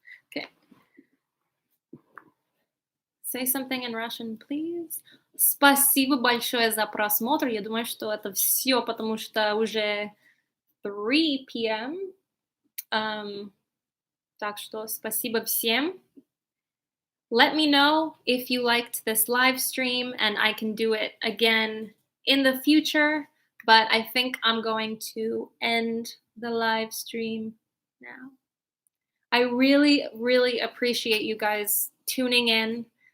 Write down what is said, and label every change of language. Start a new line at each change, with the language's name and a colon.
English: Okay. Say something in Russian, please.
Russian: Спасибо большое за просмотр. Я думаю, что это все, потому что уже 3 p.m. Так что спасибо всем.
English: Let me know if you liked this live stream and I can do it again in the future, but I think I'm going to end the live stream now. I really, really appreciate you guys tuning in.